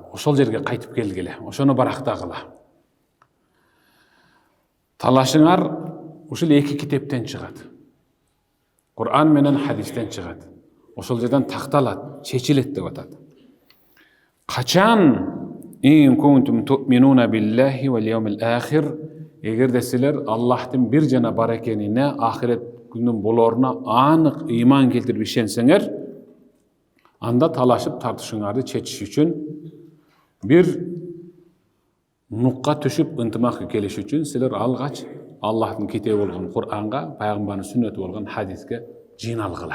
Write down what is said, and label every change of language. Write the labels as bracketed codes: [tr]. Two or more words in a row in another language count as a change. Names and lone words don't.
[ky] Ошол жерге кайтып келгиле, ошону барактагыла. Талашыңар ушул 2 китептен чыгат. Кур'ан менен хадистен чыгат. Ошол жерден такталат, чечилет деп атат. [ar] Качан إن كنتم تؤمنون بالله واليوم الآخر, [ky] эгерде силер Аллахтын бир жана бар экенине, ахирет күнүнүн болоруна анык ыйман келтирип ишенсеңер, анда талашып тартышыңарды чечиш үчүн, бир нукка түшүп ынтымакка келиш үчүн силер алгач Аллахтын китеби болгон Кур'анга, пайгамбардын сүннөтү болгон хадиске жыйналгыла.